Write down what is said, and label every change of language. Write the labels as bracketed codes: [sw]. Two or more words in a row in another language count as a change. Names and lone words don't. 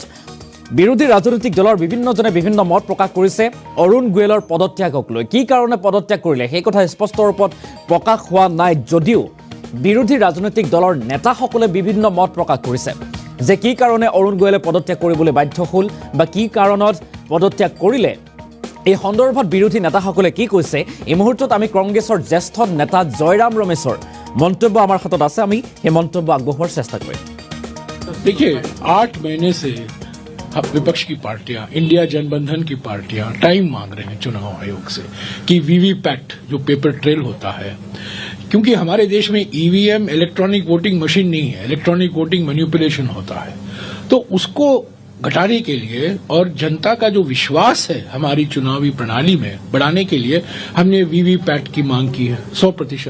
[as] বিৰোধী ৰাজনৈতিক দলৰ বিভিন্নজনে বিভিন্ন মত প্ৰকাশ কৰিছে অৰুণ গোয়েলৰ পদত্যাগক লৈ কি কাৰণে পদত্যাগ কৰিলে সেই কথা স্পষ্ট ৰূপত প্ৰকাশ হোৱা নাই যদিও বিৰোধী ৰাজনৈতিক দলৰ নেতাসকলে বিভিন্ন মত প্ৰকাশ কৰিছে যে কি কাৰণে অৰুণ গোয়েলে পদত্যাগ কৰিবলৈ বাধ্য হ'ল বা কি কাৰণত পদত্যাগ কৰিলে এই সন্দৰ্ভত বিৰোধী নেতাসকলে কি কৈছে এই মুহূৰ্তত আমি কংগ্ৰেছৰ জ্যেষ্ঠ নেতা জয়ৰাম ৰমেশৰ মন্তব্য আমাৰ হাতত আছে আমি সেই মন্তব্য আগবঢ়োৱাৰ চেষ্টা কৰিম [hi] देखिए 8 महीने से विपक्ष की पार्टियां इंडिया जनबंधन की पार्टियां टाइम मांग रहे हैं चुनाव आयोग से कि वीवीपैट जो [en] paper trail [hi] होता है क्योंकि हमारे देश में ईवीएम [en] electronic voting machine [hi] नहीं है [en] electronic voting manipulation [hi] होता है तो उसको घटाने के लिए और जनता का जो विश्वास है हमारी चुनावी प्रणाली में बढ़ाने के लिए हमने वीवीपैट की मांग की है 100%।